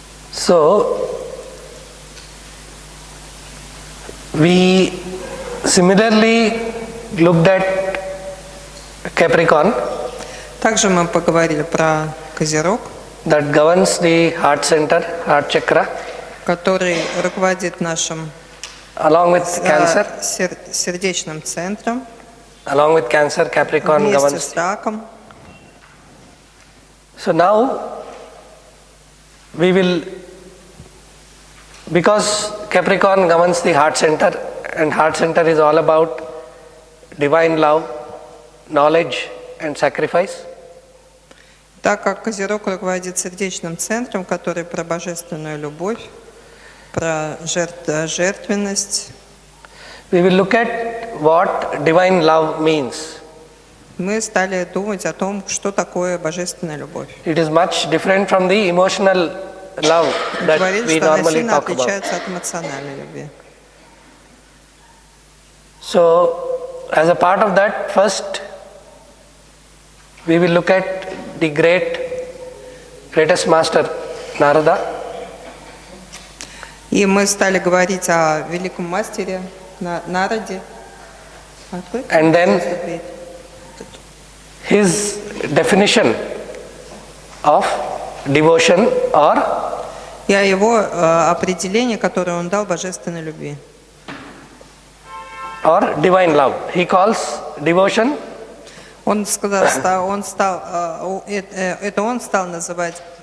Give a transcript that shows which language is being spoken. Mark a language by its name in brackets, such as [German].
[English] So we similarly looked at Capricorn. [Russian] Также мы поговорили про Козерог, [English] that governs the heart center, heart chakra, [Russian] который руководит нашим [English] along with Cancer. [Russian] Сердечным центром. [English] Along with Cancer, Capricorn [Russian] вместе [English] governs. [Russian] С раком. [English] So now we will, because Capricorn governs the heart center, and heart center is all about divine love, knowledge and sacrifice. [Russian] Так как Козерог руководит сердечным центром, который про божественную любовь, про жертвенность. [English] We will look at what divine love means. [Russian] Мы стали думать о том, что такое божественная любовь. [English] It is much different from the emotional love that we normally talk about. [Russian] Отличается от эмоциональной любви. [English] So, as a part of that, first we will look at the greatest master, Narada. [Russian] И мы стали говорить о великом мастере Нараде. [English] And then his definition of devotion or [Russian] и о его определении, которое он дал божественной любви. [English] Or divine love. He calls devotion. [Russian] Он сказал, он стал называть